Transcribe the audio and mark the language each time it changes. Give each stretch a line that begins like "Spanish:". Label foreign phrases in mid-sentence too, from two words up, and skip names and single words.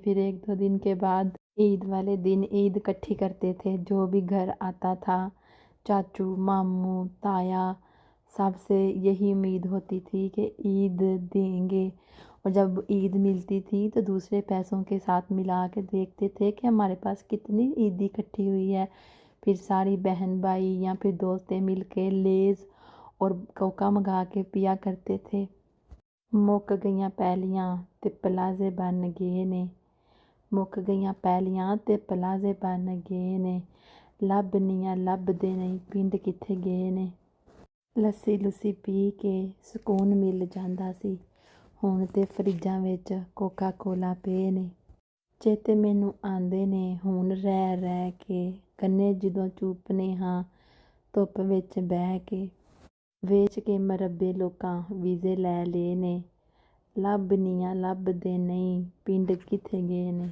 Urdu: پھر ایک دو دن کے بعد عید والے دن عید اکٹھی کرتے تھے، جو بھی گھر آتا تھا، چاچو، ماموں، تایا، سب سے یہی امید ہوتی تھی کہ عید دیں گے، اور جب عید ملتی تھی تو دوسرے پیسوں کے ساتھ ملا کے دیکھتے تھے کہ ہمارے پاس کتنی عیدی اکٹھی ہوئی ہے۔ پھر ساری بہن بھائی یا پھر دوستیں مل کے لیز اور کوکا منگا کے پیا کرتے تھے۔
Punjabi: مک گئیاں پہلیاں تے پلازے بن گئے نے، مک گئیاں پہلیاں تے پلازے بن گئے نے، لبنیاں لبدے نہیں پنڈ کتھے گئے نے۔ لسی لسی پی کے سکون مل جاندا سی، ہن تے فریجاں وچ کوکا کولا پے نے۔ ਚੇਤੇ ਮੈਨੂੰ ਆਉਂਦੇ ਨੇ ਹੁਣ ਰਹਿ ਰਹਿ ਕੇ, ਕੰਨੇ ਜਦੋਂ ਚੂਪਨੇ ਹਾਂ ਧੁੱਪ ਵਿੱਚ ਬਹਿ ਕੇ। ਵੇਚ ਕੇ ਮਰੱਬੇ ਲੋਕਾਂ ਵੀਜ਼ੇ ਲੈ ਲਏ ਨੇ, ਲੱਭਨੀਆਂ ਲੱਭਦੇ ਨਹੀਂ ਪਿੰਡ ਕਿੱਥੇ ਗਏ ਨੇ।